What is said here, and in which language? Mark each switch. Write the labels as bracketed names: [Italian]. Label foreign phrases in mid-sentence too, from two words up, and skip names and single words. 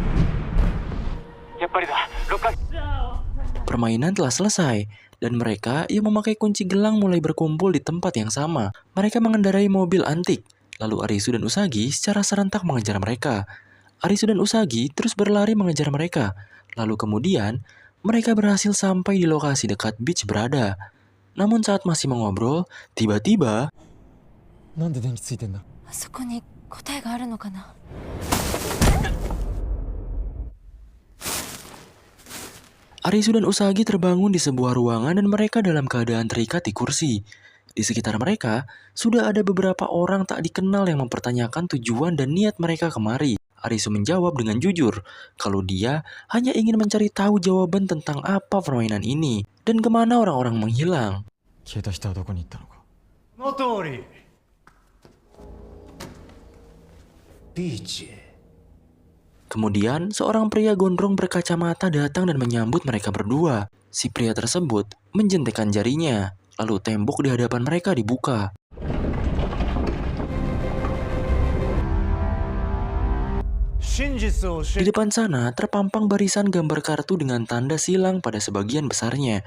[Indonesian] Permainan telah selesai, dan mereka yang memakai kunci gelang mulai berkumpul di tempat yang sama. Mereka mengendarai mobil antik, lalu Arisu dan Usagi secara serentak mengejar mereka. Arisu dan Usagi terus berlari mengejar mereka, lalu kemudian mereka berhasil sampai di lokasi dekat beach berada. Namun saat masih mengobrol, tiba-tiba [Japanese] なんで電気ついてんだ。あそこに答えがあるのかな [Indonesian] Arisu dan Usagi terbangun di sebuah ruangan dan mereka dalam keadaan terikat di kursi. Di sekitar mereka, sudah ada beberapa orang tak dikenal yang mempertanyakan tujuan dan niat mereka kemari. Arisu menjawab dengan jujur, kalau dia hanya ingin mencari tahu jawaban tentang apa permainan ini, dan kemana orang-orang menghilang. [Japanese] 消えた人はどこに行ったのか。その通り。ビーチへ。 [Indonesian] Kemudian, seorang pria gondrong berkacamata datang dan menyambut mereka berdua. Si pria tersebut menjentikkan jarinya, lalu tembok di hadapan mereka dibuka. Di depan sana, terpampang barisan gambar kartu dengan tanda silang pada sebagian besarnya.